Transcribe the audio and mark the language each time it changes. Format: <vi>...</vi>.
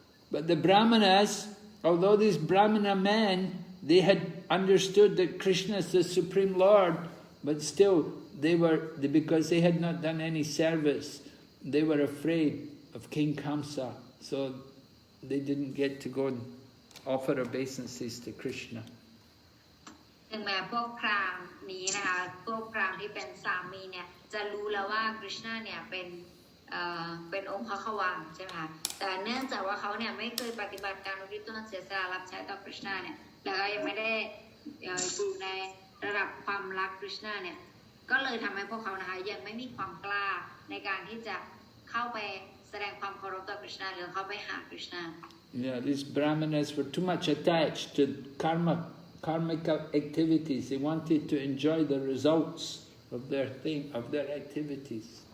<en>But the Brāhmaṇas, although these Brāhmana men, they had understood that Krishna is the Supreme Lord, but still because they had not done any service, they were afraid of King Kamsa, so they didn't get to go and offer obeisances to Krishna.</en> <th>ถึงแม้พวกพราหมณ์นี้นะคะพวกพราหมณ์ที่เป็นสามีเนี่ยจะรู้แล้วว่า Krishna เนี่ยเป็นองค์พระขวางใช่ไหมคะแต่เนื่องจากว่าเขาเนี่ยไม่เคยปฏิบัติการอุทิศตนเสียสละรับใช้ต่อ Krishna เนี่ยแล้วก็ยังไม่ได้อยู่ในระดับความรัก Krishna เนี่ยก็เลยทำให้พวกเขานะคะยังไม่มีความกล้าในการที่จะเข้าไปแสดงความเคารพต่อ Krishna หรือเข้าไปหา Krishna.</th> <en>Yeah, these Brāhmanas were too much attached to karmic activities. They wanted to enjoy the results of their activities.</en>